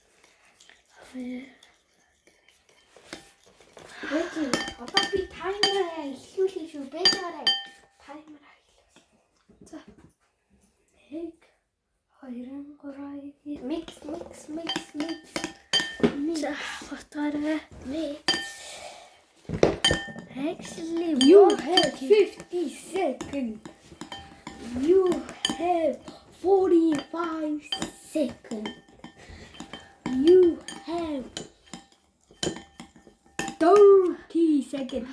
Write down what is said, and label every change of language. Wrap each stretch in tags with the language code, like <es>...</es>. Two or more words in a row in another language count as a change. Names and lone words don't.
<mn>Бэти, одоо би таймераа эхлүүлээ шүү. Бэжаарай. Таймераа эхлүүлээ. За.</mn> <en>1 2 3 mix.</en> <mn>За, хутгаарай.</mn> <en>Mix. Actually, you have 50 seconds. You have 45 seconds. You have 30 seconds.</en>